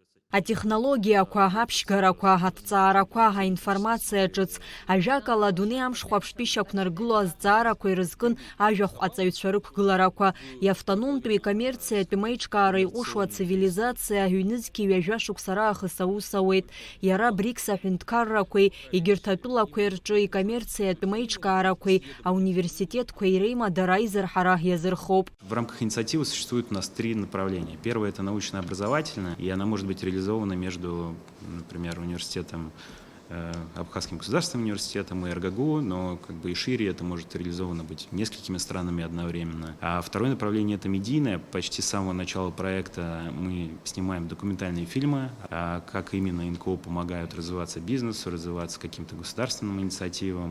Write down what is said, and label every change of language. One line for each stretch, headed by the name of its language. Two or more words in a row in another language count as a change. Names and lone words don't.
Abkhazian: Атехнологиақәа, аԥшьгарақәа, аҭҵаарақәа, аинформациа ҿыц, ажәакала адунеи амшхәа аԥштәышьа ақәнаргыло азҵаарақәа ирызкын ажәахә ҟаҵаҩцәа рықәгыларақәа, иавтономтәу икоммерциатәу маиҿкаара иҟәышуа ацивилизациа ҩнызқьи ҩажәа шықәса раахыс аус ауеит. Иара БРИКС аҳәынҭқаррақәеи, егьырҭ атәылақәеи рҿы икоммерциатәу маиҿкаарақәеи, ауниверситетқәеи реимадара аизырҳара иазырхоуп.
Russian: В рамках инициативы существует у нас 3 направления. Первое – это научно-образовательное, и она может быть реализована между, например, университетом, Абхазским государственным университетом и РГГУ, но как бы и шире это может реализовано быть несколькими странами одновременно. А второе направление – это медийное. Почти с самого начала проекта мы снимаем документальные фильмы, как именно НКО помогают развиваться бизнесу, развиваться каким-то государственным инициативам.